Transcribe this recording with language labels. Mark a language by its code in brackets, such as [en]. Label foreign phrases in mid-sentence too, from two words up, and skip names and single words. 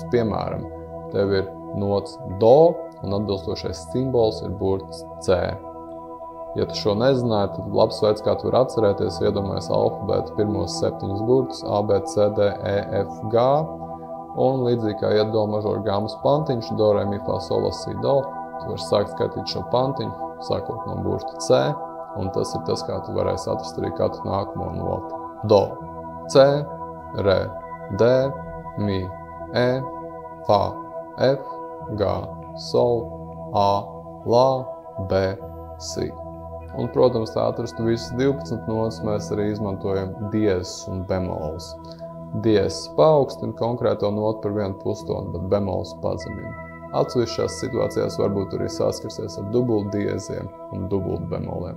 [lv] Piemēram, tev ir notis do, un atbilstošais simbols ir burts C. Ja tu šo nezināji, tad labs veids, kā tu vari atcerēties, iedomājies alfabētu pirmos 7 burtus A, B, C, D, E, F, G, un līdzīgi kā iet do mažora gāmas pantiņš, do, re, mi, fa, sol, la, si, do, tu vari sākt skaitīt šo pantiņu, sākot no burta C, un tas ir tas, kā tu varēsi atrast arī katru nākamo noti. Do, C, re, D, mi, E, fa, F, G, sol, A, la, B, si. Un, protams, tā atrastu visas 12 notis, mēs arī izmantojam diezes un bemols. Diezes paaugstina konkrēto notu par 1 pustoni, bet bemols pazemina. Atsevišķās situācijās varbūt arī saskarsies ar dubultdieziem un dubultbemoliem.